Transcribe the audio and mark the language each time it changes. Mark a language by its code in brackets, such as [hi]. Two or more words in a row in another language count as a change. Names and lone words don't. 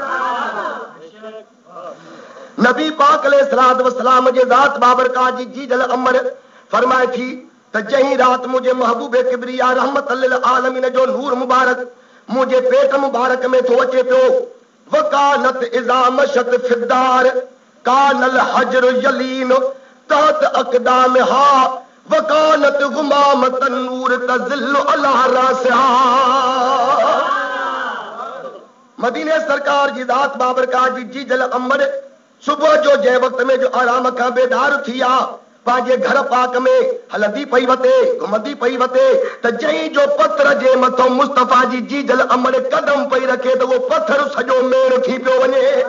[sd] नबी पाक [ar] عليه الصلاة والسلام [sd] जे ज़ात बाबरकात जी जीजल अमर फरमाए थी त जहीं रात मुझे महबूब किबरिया [ar] رحمة للعالمين [sd] जो नूर मुबारक मुझे पेट मुबारक में थो अचे पियो। [ar] وكانت إذا مشت في الدار كان الحجر يلين تحت أقدامها وكانت غمامة نور تظلل على رأسها. [sd] मदीने सरकार जी ज़ात बाबरकात जी जीजल अमर सुबह जो जंहिं वक़्त में जो आराम खां बेदार थी आ पंहिंजे घर पाक में हलंदी पई वते घुमंदी पई वते त जंहिं जो पत्थर जे मथां मुस्तफ़ा जी जीजल अमर कदम पई रखे त उहो पत्थर सॼो मेण थी पियो वञे।